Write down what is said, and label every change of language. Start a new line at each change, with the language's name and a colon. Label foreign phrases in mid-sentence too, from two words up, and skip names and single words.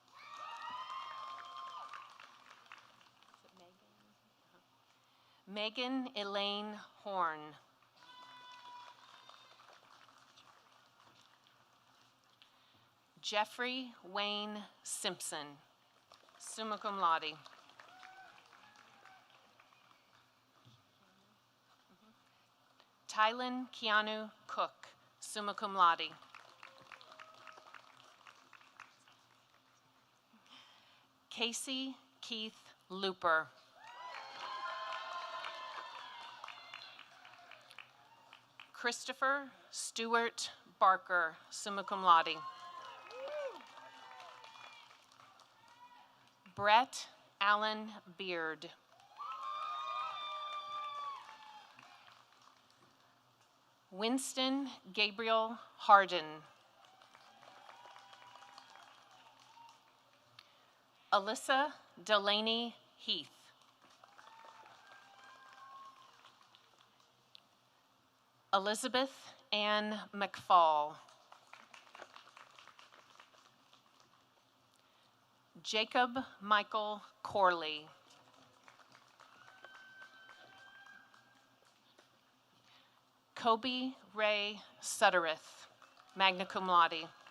English: Megan Elaine Horn. Jeffrey Wayne Simpson,
Latin: summa cum laude.
English: Tylen Keanu Cook,
Latin: summa cum laude.
English: Casey Keith Looper. Christopher Stewart Barker,
Latin: summa cum laude.
English: Brett Allen Beard. Winston Gabriel Harden. Alyssa Delaney Heath. Elizabeth Ann McFall. Jacob Michael Corley. Kobe Ray Suttereth,
Latin: magna cum laude.